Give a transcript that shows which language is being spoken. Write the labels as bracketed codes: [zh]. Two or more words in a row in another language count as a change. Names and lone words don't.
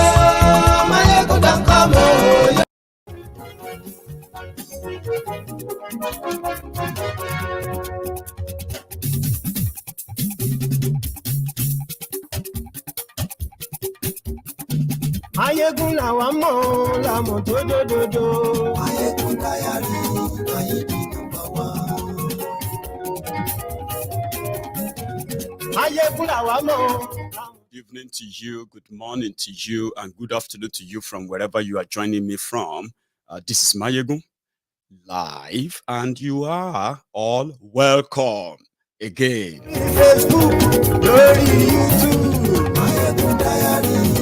[en] Maiyegun don't come, oh yo. [yo] Maiyegun làwa mọ̀ làmọ̀ tó dòdòdò. [en] Maiyegun diary, Maiyegun number one. [yo] Maiyegun làwa mọ̀. [en] Good evening to you, good morning to you, and good afternoon to you from wherever you are joining me from. This is Maiyegun live, and you are all welcome again. Facebook, YouTube, Maiyegun diary.